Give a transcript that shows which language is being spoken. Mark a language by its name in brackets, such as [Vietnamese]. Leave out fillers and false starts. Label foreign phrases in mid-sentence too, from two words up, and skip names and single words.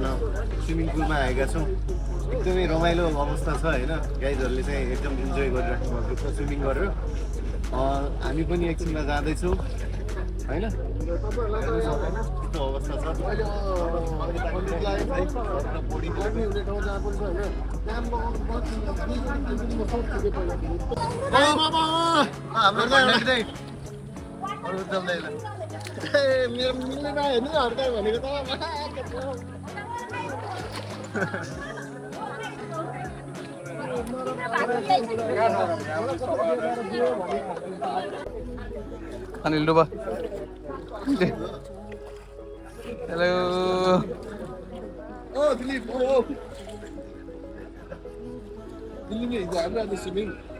[Nepali] स्विमिङ पुलमा आएका छौँ एकदमै रमाइलो अवस्था छ होइन गाइजहरूले चाहिँ एकदम इन्जोय गरिराख्नु भएको छ स्विमिङ गरेर हामी पनि एकछिनमा जाँदैछौँ होइन यस्तो अवस्था छ मेरो मिल्दैन हेर्नु हड्कायो भनेको अनिल डुबा हेलो [Hindi] ओ दिलीप ओ दिल्ली में जा रहा है स्विमिंग